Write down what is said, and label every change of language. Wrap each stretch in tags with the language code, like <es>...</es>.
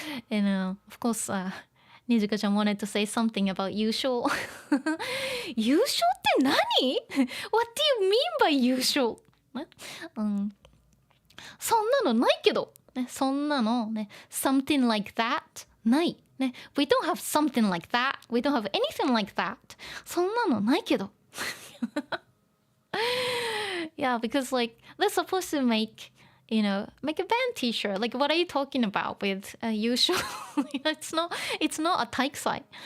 <en>And of course, Nijika chan wanted to say something about 優勝。</en> <ja>優勝って何？</ja> <en>What do you mean by 優勝？</en> <ja>ね、そんなのないけど。ね、そんなのね、</ja> <en>something like that</en> <ja>ない。</ja> <en>ね、we don't have something like that. We don't have anything like that.</en> <ja>そんなのないけど。</ja> <en>Yeah, because like they're supposed to make, make a band T-shirt. Like, what are you talking about with usual? It's not a 体育祭.</en>